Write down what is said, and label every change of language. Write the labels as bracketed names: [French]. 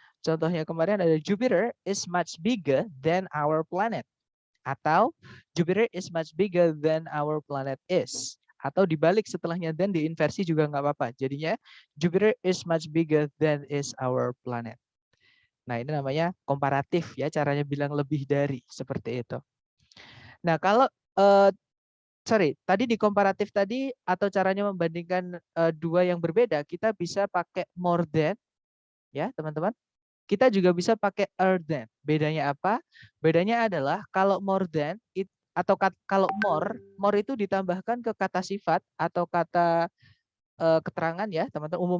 [Indonesian] Contohnya kemarin ada [English] Jupiter is much bigger than our planet. [Indonesian] Atau [English] Jupiter is much bigger than our planet is. [Indonesian] Atau dibalik setelahnya than diinversi juga nggak apa-apa. Jadinya [English] Jupiter is much bigger than is our planet. [Indonesian] Nah, ini namanya komparatif ya, caranya bilang lebih dari seperti itu. Nah, kalau tadi di komparatif tadi atau caranya membandingkan dua yang berbeda, kita bisa pakai more than, ya teman-teman. Kita juga bisa pakai than. Bedanya apa? Bedanya adalah kalau more than atau kalau more itu ditambahkan ke kata sifat atau kata keterangan ya teman-teman.